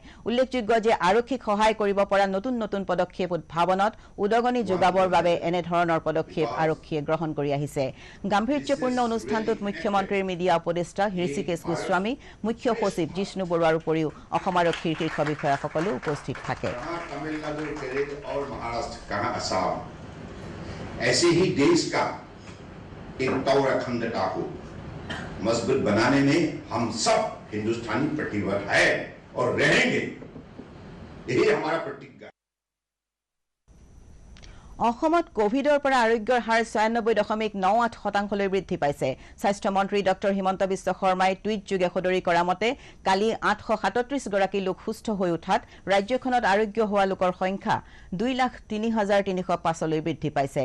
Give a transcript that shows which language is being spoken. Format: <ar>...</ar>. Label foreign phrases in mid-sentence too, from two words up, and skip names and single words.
<as>উল্লেখযোগ্য যে আৰক্ষীক সহায় কৰিব পৰা নতুন নতুন পদক্ষেপ উদ্ভাৱনত উদগনি যোগাবৰ বাবে এনেধৰণৰ পদক্ষেপ আৰক্ষীয়ে গ্ৰহণ কৰি আহিছে। গাম্ভীৰ্যপূৰ্ণ অনুষ্ঠানটোত মুখ্যমন্ত্ৰীৰ মিডিয়া উপদেষ্টা হৃষিকেশ গোস্বামী, মুখ্য সচিব জিষ্ণু বৰুৱাৰ উপৰিও অসম আৰক্ষীৰ শীৰ্ষ বিষয়াসকলো উপস্থিত থাকে।</as> <hi>और महाराष्ट्र कहां असम, ऐसे ही देश का एकता और अखंडता को मजबूत बनाने में हम सब हिंदुस्तानी प्रतिबद्ध है और रहेंगे। यही हमारा प्रतिज्ञा।</hi> <as>অসমত কোভিডৰ পৰা আৰোগ্যৰ হাৰ 96.98% বৃদ্ধি পাইছে। স্বাস্থ্য মন্ত্ৰী ডক্টৰ হিমন্ত বিশ্ব শৰ্মাই টুইট যোগে সদৰি কৰা মতে কালি 837 গৰাকী লোক সুস্থ হৈ উঠাত ৰাজ্যখনত আৰোগ্য হোৱা লোকৰ সংখ্যা 2,03,305 বৃদ্ধি পাইছে।</as>